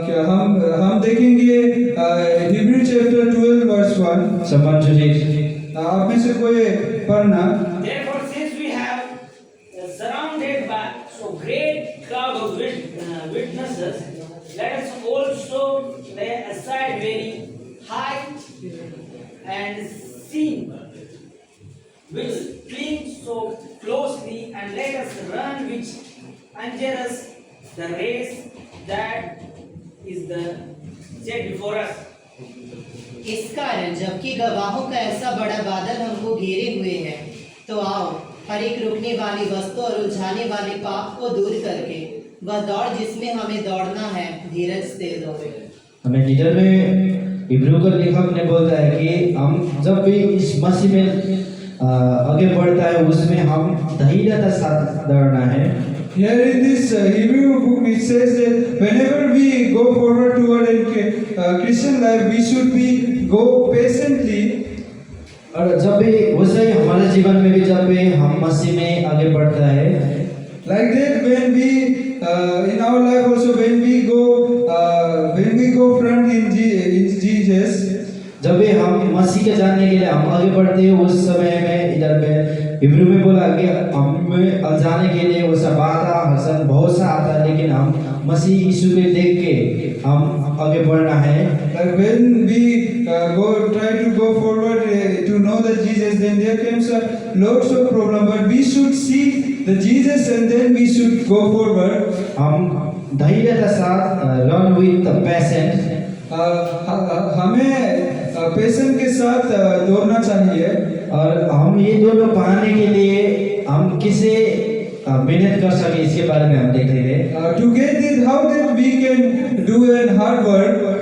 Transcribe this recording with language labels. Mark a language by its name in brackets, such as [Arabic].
[Hindi] हम देखेंगे Hebrew chapter 12 verse 1। [English] Someone to read। [Hindi] आप में से कोई पढ़ना। [English] Therefore, since we have surrounded by so great crowd of witnesses, let us also lay aside very high and sin which clings so closely, and let us run which endures the race that is set before us. [Hindi] इस कारण जबकि गवाहों का ऐसा बड़ा बादल हमको घेरे हुए है, तो आओ हर एक रुकने वाली वस्तु और उलझाने वाले पाप को दूर करके वह दौड़ जिसमें हमें दौड़ना है धीरज से दौड़े। हमें लीडर में इब्रू का लेखक ने बोलता है कि हम जब भी इस मसीह में आगे बढ़ता है उसमें हम धैर्यता साथ दौड़ना है। [English] Here in this Hebrew book it says that whenever we go forward toward a Christian life, we should go patiently. [Hindi] और जब भी वैसे ही हमारे जीवन में भी जब भी हम मसीह में आगे बढ़ता है, [English] like that when we in our life also when we go front in Jesus, [Hindi] जब भी हम मसीह के जानने के लिए हम आगे बढ़ते हैं उस समय में इधर में इब्रू में बोला कि हमें अलझाने के लिए वो सब बाधा हसन बहुत सा आता है, लेकिन हम मसीह यीशु को देख के हम आगे बढ़ना है। [English] Like when we try to go forward to know the Jesus, then there comes lots of problem, but we should see the Jesus and then we should go forward. [Hindi] हम धैर्य के साथ [English] run with the passion। [Hindi] हमें passion के साथ दौड़ना चाहिए। और हम ये दोनों पाने के लिए हम किसे मेहनत कर सके इसके बारे में हम देख रहे थे। [English] To get it, how that we can do a hard work।